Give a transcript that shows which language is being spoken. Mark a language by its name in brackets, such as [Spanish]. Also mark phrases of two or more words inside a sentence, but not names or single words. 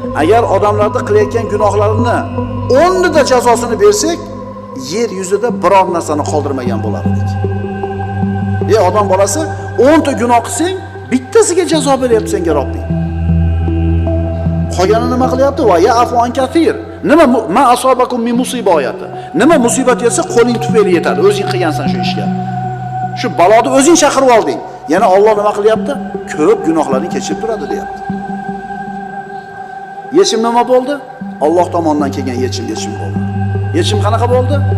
[Uzbek] "Agar odamlarni qilayotgan gunohlarini o'nnida jazosini bersak, yer yuzida biror narsani qoldirmagan bo'lar edik." Ey odam bolasi, o'nta gunoh qilsang, bittasiga jazo beryapti senga Robbing. Qolgani nima qilyapti? [Arabic] "ويعفو عن كثير." [Uzbek] Nima mu-, [Arabic] "ما أصابكم من مصيبة" oyati. [Uzbek] Nima musibat yetsa, qo'ling tufayli yetadi. O'zing qilgansan shu ishga. Shu baloni o'zing chaqirib olding. Yana Alloh nima qilyapti? Ko'p gunohlarni kechirib turadi, deyapti. Yechim nima bo'ldi? Alloh tomonidan kelgan yechim, yechim bo'ldi. Yechim qanaqa bo'ldi?